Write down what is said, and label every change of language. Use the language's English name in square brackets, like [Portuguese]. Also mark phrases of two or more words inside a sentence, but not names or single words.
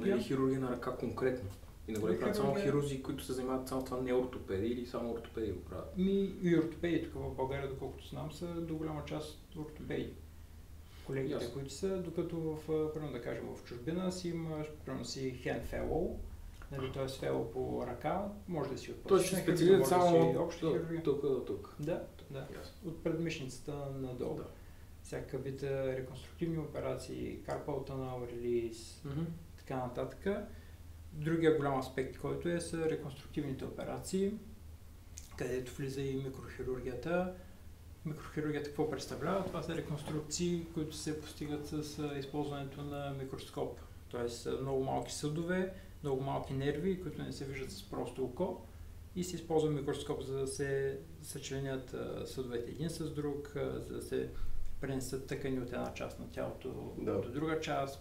[Bulgarian] Това не е хирургия на ръка конкретно? И не го правят само хирурзи, които се занимават само това, не ортопеди или само ортопеди го правят? И ортопеди тук в България, доколкото знам, са до голяма част ортопеди. Колегите, които са, докато примерно да кажем, в чужбина си има, примерно си [English] hand fellow, [Bulgarian] нали, т.е. fellow по ръка, може да си от пластична хирургия, може да си обща хирургия. Тук до тук. Да. От предмишницата надолу. Да. Всякакъв вид реконструктивни операции, [English] carpal tunnel release, [Bulgarian] така нататък. Другия голям аспект, който са реконструктивните операции, където влиза и микрохирургията. Микрохирургията какво представлява? Това са реконструкции, които се постигат с използването на микроскоп. Тоест много малки съдове, много малки нерви, които не се виждат с просто око, и се използва микроскоп, за да се съчленят съдовете един с друг, за да се пренесат тъкани от една част на тялото до друга част.